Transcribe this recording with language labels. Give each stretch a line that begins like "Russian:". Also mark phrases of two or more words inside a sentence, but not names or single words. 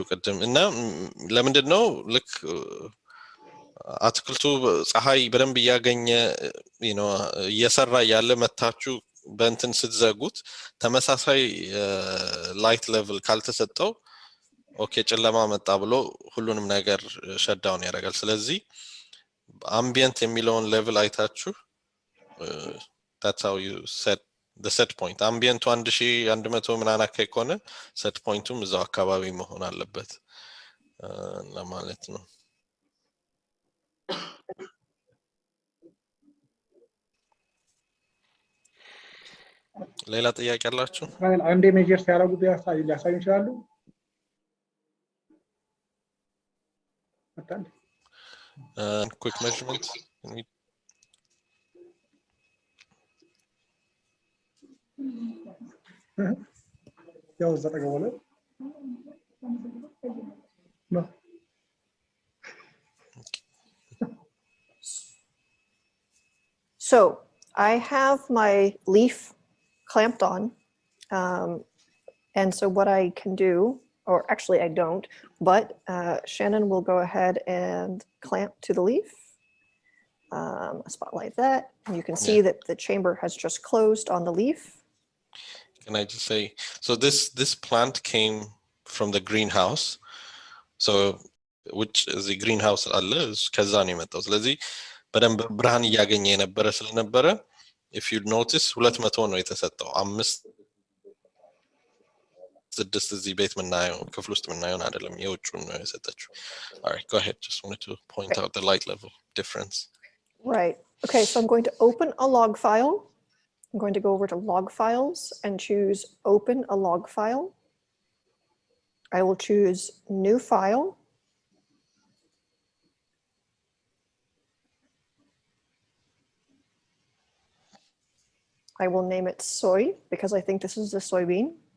Amharic: ቅድም። እና ለምንድነው ልክ አትክልቱ ፀሐይ በደንብ እያገኘ እየሰራ ያለ መታችሁ በእንትን ስትዘጉት ተመሳሳይ ላይት ሌቭል ካልተሰጠው ኦኬ ጨለማ መጣ ብሎ ሁሉንም ነገር ሸዳውን ያደርጋል። ስለዚህ አምቢየንት የሚለውን ሌቭል አይታችሁ
English: that's how you set the set point.
Amharic: አምቢየንቱ 1100 ምናምን አካባቢ ከሆነ
English: set point
Amharic: ቱም እዛው አካባቢ መሆን አለበት ለማለት ነው። ሌላ ጥያቄ አላችሁ? አንዴ ሜጀር ሲያደርጉ ሊያሳዩ ይችላሉ።
English: quick measurement.
Amharic: ያው ዘጠገበለ ነው።
English: So I have my leaf clamped on. And so what I can do, or actually I don't, but Shannon will go ahead and clamp to the leaf, a spot like that. And you can see that the chamber has just closed on the leaf. Can I just say, so this plant came from the greenhouse.
Amharic: So ውጭ እዚህ ግሪን ሃውስ አለ ከዛ ነው የመጣው ስለዚህ በደንብ ብርሃን እያገኘ የነበረ ስለነበረ
English: if you notice
Amharic: 200 ነው የተሰጠው 5-6 እዚህ ቤት ምናየው ክፍል ውስጥ ምናየው አይደለም የውጭውን ነው የሰጠችው
English: all right go ahead just wanted to point out the light level difference Right. Okay, so I'm going to open a log file. I'm going to go over to log files and choose open a log file. I will choose new file. I will name it soy because I think this is the soybean.